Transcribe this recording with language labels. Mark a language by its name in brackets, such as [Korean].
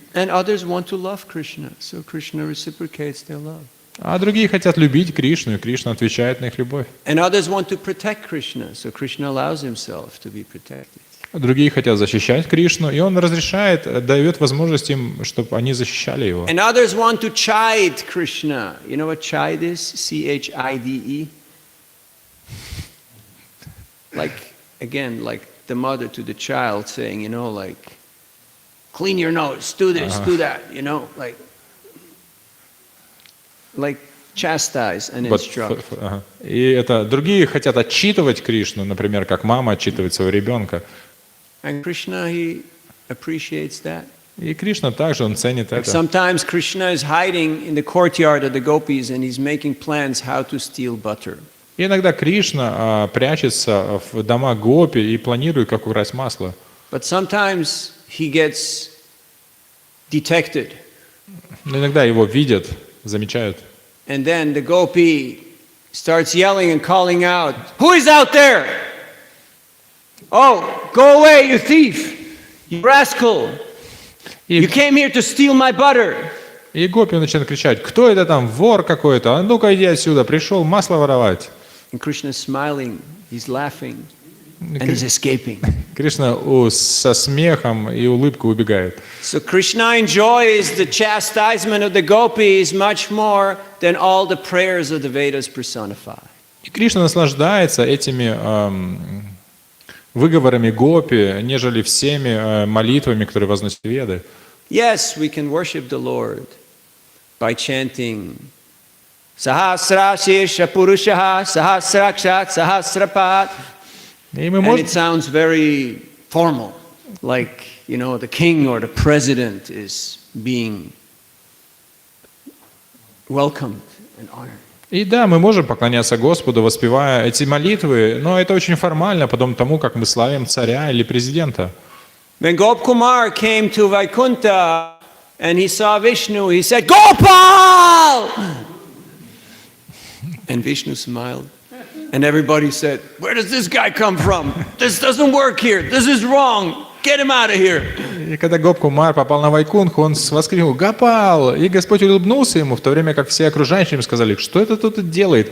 [English] And others want to love Krishna, so Krishna reciprocates their love. [Russian] А другие хотят любить Кришну, и Кришна отвечает на их любовь. [English] And others want to protect Krishna, so Krishna allows himself to be protected. [Russian] А другие хотят защищать Кришну, и он разрешает, дает возможность им, чтобы они защищали его. [English] And others want to chide Krishna. You know what chide is? C-H-I-D-E. like, again, like the mother to the child saying, like, clean your nose, do this, do that, like chastise and instruct. [Russian] И это другие хотят отчитывать Кришну, например, как мама отчитывает своего ребенка. [English] And Krishna, he appreciates that. [Russian] И Кришна также, он ценит [English] Like [Russian] это. [English] sometimes Krishna is hiding in the courtyard of the gopis and he's making plans how to steal butter. [Russian] И иногда Кришна прячется в дома гопи и планирует, как украсть масло. [English] But sometimes he gets detected. [Russian] Но иногда его видят, замечают. [English] And then the gopi starts yelling and calling out, "Who is out there? Oh, go away, you thief! You rascal! You came here to steal my butter!" [Russian] И гопи начинают кричать: кто это там, вор какой-то? А ну-ка иди отсюда, пришел масло воровать. [English] And Krishna is smiling, he's laughing, and he's escaping. [Russian] Кришна со смехом и улыбкой убегает. [English] So Krishna enjoys the chastisement of the gopis much more than all the prayers of the Vedas personified. [Russian] И Кришна наслаждается этими выговорами гопи, нежели всеми молитвами, которые возносят Веды. [English] Yes, we can worship the Lord by chanting [Sanskrit] Sahasra Shesha Purushaha Sahasrakshat Sahasrapat. [English] And it sounds very formal, like, the king or the president is being welcomed and honored. [Russian] И да, мы можем поклоняться Господу, воспевая эти молитвы, но это очень формально, подобно тому, как мы славим царя или президента. [English] When Gopkumar came to Vaikuntha and he saw Vishnu, he said, "Gopal!" And Vishnu smiled. And everybody said, "Where does this guy come from? This doesn't work here. This is wrong. Get him out of here." [Russian] И когда Гопкумар попал на Вайкунху, он воскликнул: «Гопал!» И Господь улыбнулся ему, в то время как все окружающие ему сказали: «Что это тут делает?